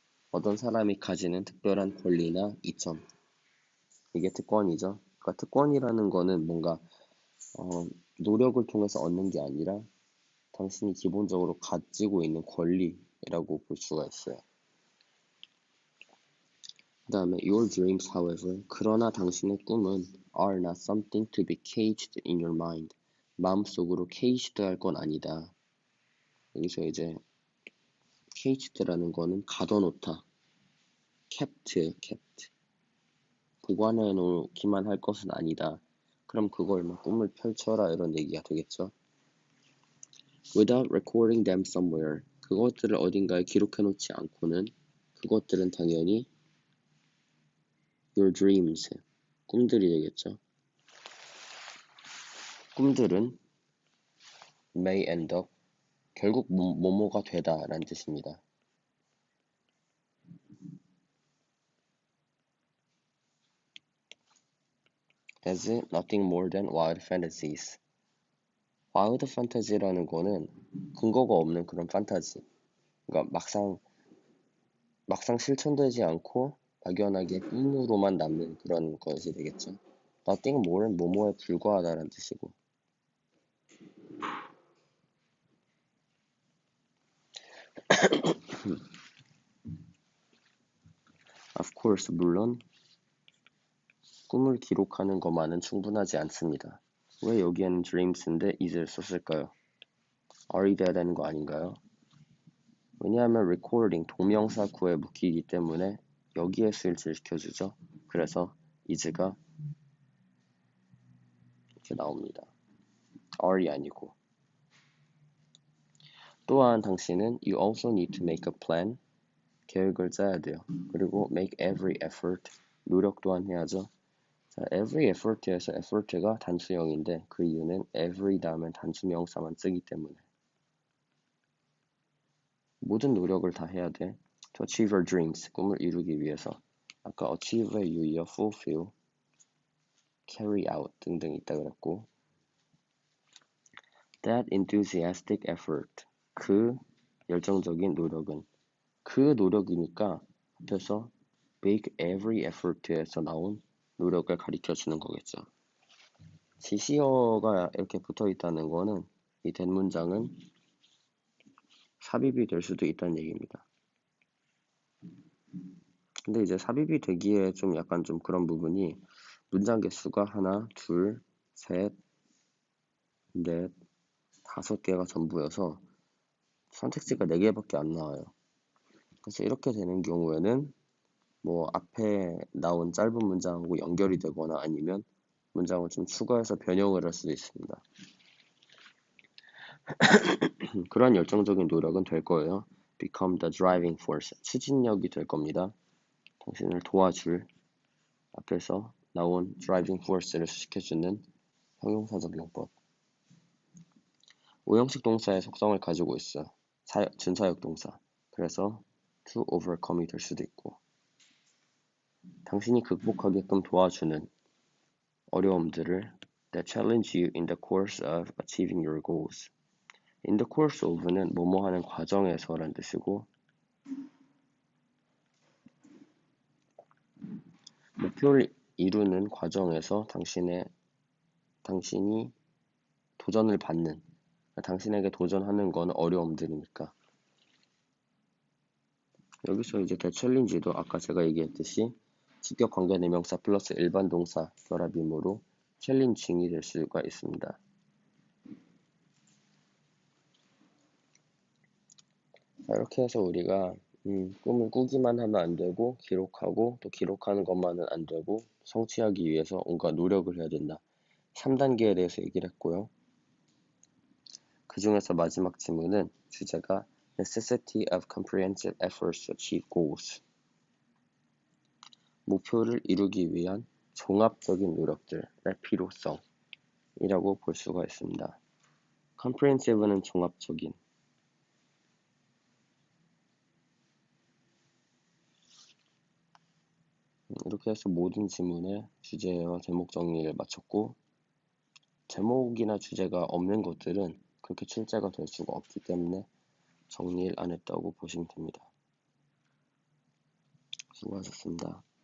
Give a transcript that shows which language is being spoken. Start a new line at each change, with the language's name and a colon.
Korean: 어떤 사람이 가지는 특별한 권리나 이점. 이게 특권이죠. 그러니까 특권이라는 거는 뭔가 노력을 통해서 얻는 게 아니라 당신이 기본적으로 가지고 있는 권리라고 볼 수가 있어요. 그 다음에
English: your dreams, however,
Korean: 그러나 당신의 꿈은
English: are not something to be caged in your mind.
Korean: 마음속으로 caged 할 건 아니다. 여기서 이제 caged라는 거는 가둬놓다.
English: kept.
Korean: 보관해 놓기만 할 것은 아니다. 그럼 그걸 꿈을 펼쳐라 이런 얘기가 되겠죠.
English: Without recording them somewhere.
Korean: 그것들을 어딘가에 기록해 놓지 않고는 그것들은 당연히
English: your dreams.
Korean: 꿈들이 되겠죠. 꿈들은
English: may end up.
Korean: 결국 뭐뭐가 되다 라는 뜻입니다.
English: As nothing more than wild fantasies.
Korean: wild fantasy라는 거는 근거가 없는 그런 판타지. 그러니까 막상 실천되지 않고 막연하게 꿈으로만 남는 그런 것이 되겠죠. Nothing more는 뭐뭐에 불과하다라는 뜻이고.
English: Of course,
Korean: 물론 꿈을 기록하는 것만은 충분하지 않습니다. 왜 여기에는 dreams인데 is를 썼을까요? are이 돼야 되는 거 아닌가요? 왜냐하면 recording, 동명사 구에 묶이기 때문에 여기에 쓸지를 지켜주죠. 그래서 is가 이렇게 나옵니다. are이 아니고. 또한 당신은
English: you also need to make a plan.
Korean: 계획을 짜야 돼요. 그리고
English: make every effort.
Korean: 노력 또한 해야죠. 자, every effort에서 effort가 단수형인데 그 이유는 every 다음엔 단수명사만 쓰기 때문에 모든 노력을 다 해야 돼.
English: To achieve your dreams,
Korean: 꿈을 이루기 위해서. 아까 achieve에 유의어 fulfill, carry out 등등 있다 그랬고
English: that enthusiastic effort,
Korean: 그 열정적인 노력은 그 노력이니까 앞에서
English: make every effort
Korean: 에서 나온 노력을 가리켜주는 거겠죠. 지시어가 이렇게 붙어 있다는 거는 이 대문장은 삽입이 될 수도 있다는 얘기입니다. 근데 이제 삽입이 되기에 좀 약간 좀 그런 부분이 문장 개수가 하나, 둘, 셋, 넷, 5개가 전부여서 선택지가 4개밖에 안 나와요. 그래서 이렇게 되는 경우에는 뭐 앞에 나온 짧은 문장하고 연결이 되거나 아니면 문장을 좀 추가해서 변형을 할 수도 있습니다. 그러한 열정적인 노력은 될 거예요.
English: become the driving force,
Korean: 추진력이 될 겁니다. 당신을 도와줄 앞에서 나온 driving force를 수식해주는 형용사적 용법. 오형식 동사의 속성을 가지고 있어요. 준사역 동사. 그래서
English: to overcome이
Korean: 될 수도 있고 당신이 극복하게끔 도와주는 어려움들을
English: that challenge you in the course of achieving your goals. in the course of
Korean: 는 뭐뭐 하는 과정에서란 뜻이고 목표를 이루는 과정에서 당신이 도전을 받는 당신에게 도전하는 건 어려움들이니까 여기서 이제 대챌린지도 아까 제가 얘기했듯이 직격 관계 대명사 플러스 일반 동사 결합이므로 챌린징이 될 수가 있습니다. 자, 이렇게 해서 우리가 꿈을 꾸기만 하면 안 되고 기록하고 또 기록하는 것만은 안 되고 성취하기 위해서 온갖 노력을 해야 된다. 3단계에 대해서 얘기를 했고요. 그 중에서 마지막 지문은 주제가
English: Necessity of comprehensive efforts to achieve goals.
Korean: 목표를 이루기 위한 종합적인 노력들의 필요성이라고 볼 수가 있습니다. comprehensive는 종합적인, 이렇게 해서 모든 지문의 주제와 제목 정리를 마쳤고 제목이나 주제가 없는 것들은 그렇게 출제가 될 수가 없기 때문에 정리를 안 했다고 보시면 됩니다. 수고하셨습니다.